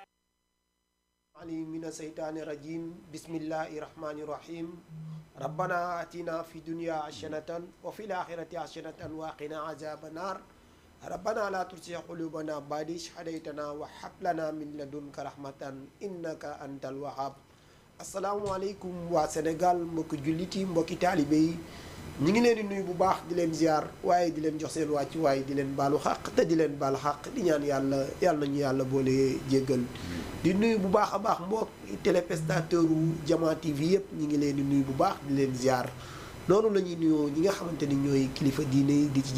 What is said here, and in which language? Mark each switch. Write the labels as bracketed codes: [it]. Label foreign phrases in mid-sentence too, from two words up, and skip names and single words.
[ar] علي من الشيطان الرجيم بسم الله الرحمن الرحيم ربنا آتنا في الدنيا حسنة وفي الآخرة حسنة وقنا عذاب النار ربنا لا تزغ قلوبنا بعد إذ هديتنا وهب لنا من لدنك رحمة إنك أنت الوهاب [wo] asalaamaaleykum waa Sénégal mbokki jullit yi mbokki taalibe yi ñu ngi leen di nuyu bu baax di leen ziar waaye di leen jox seen wàcc waaye di leen baalu xaq te di leen baal xaq di ñaan yàlla nañu yàlla boole jéggal di nuyu bu baax a baax mbokki téléspectateur u Jama TV yëpp ñu ngi leen di nuyu bu baax di leen ziar noonu la ñuy nuyoo ñi nga xamante ni ñooy kilifa diine yi di ci